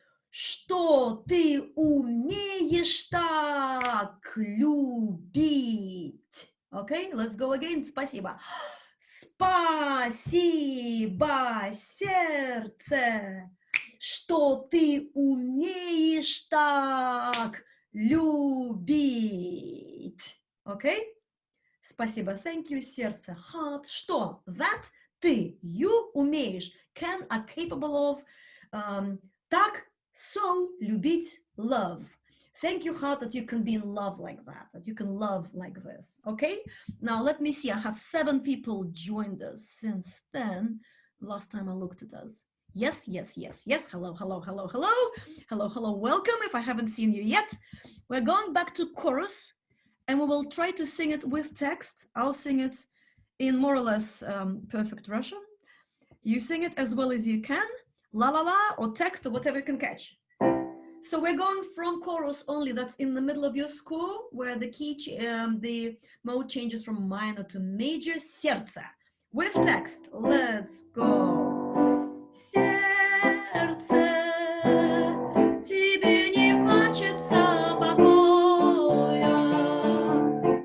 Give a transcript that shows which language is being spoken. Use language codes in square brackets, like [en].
[ru] Что ты умеешь так любить? [en] Okay, let's go again. [ru] Спасибо. Спасибо, сердце. Что ты умеешь так любить? [en] Okay? [ru] Спасибо. [en] Thank you, сердце. Heart. [ru] Что? [en] That. [ru] Ты. [en] You. [ru] Умеешь. [en] Can. Are capable of. [ru] Так. [en] So. [ru] Любить. [en] Love. Thank you, heart, that you can be in love like that. That you can love like this. Okay? Now, let me see. I have 7 people joined us since then. Last time I looked at us. Yes, yes, yes, yes. Hello, hello, hello, hello. Hello, hello. Welcome if I haven't seen you yet. We're going back to chorus. And we will try to sing it with text. I'll sing it in more or less perfect Russian. You sing it as well as you can, la la la, or text, or whatever you can catch. So we're going from chorus only. That's in the middle of your score, where the key, the mode changes from minor to major. Сердце. With text. Let's go. [ru] Сердце, тебе не хочется покоя.